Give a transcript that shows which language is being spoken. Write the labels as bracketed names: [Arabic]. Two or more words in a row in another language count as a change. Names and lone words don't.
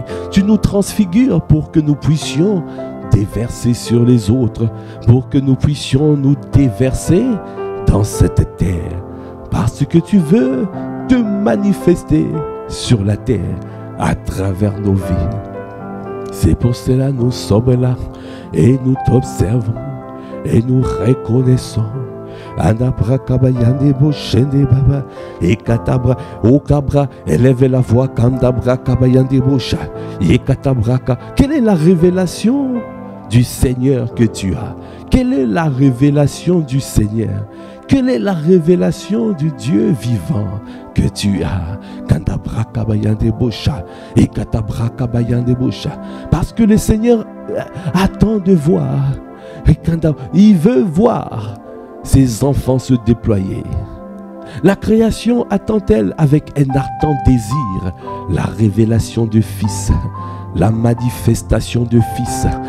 [French] Tu nous transfigures pour que nous puissions déverser sur les autres, pour que nous puissions nous déverser dans cette terre, parce que tu veux te manifester sur la terre à travers nos vies. C'est pour cela nous sommes là et nous t'observons et nous reconnaissons. Et katabra, o cabra, élève la voix, kandabra kabayande bosha, et katabraka. Quelle est la révélation du Seigneur que tu as? Quelle est la révélation du Seigneur? Quelle est la révélation du Dieu vivant que tu as? Kandabra kabayande bosha, et katabra kabayande bosha. Parce que le Seigneur attend de voir, et il veut voir ses enfants se déployer. La création attend-elle avec un ardent désir la révélation du Fils, la manifestation du Fils.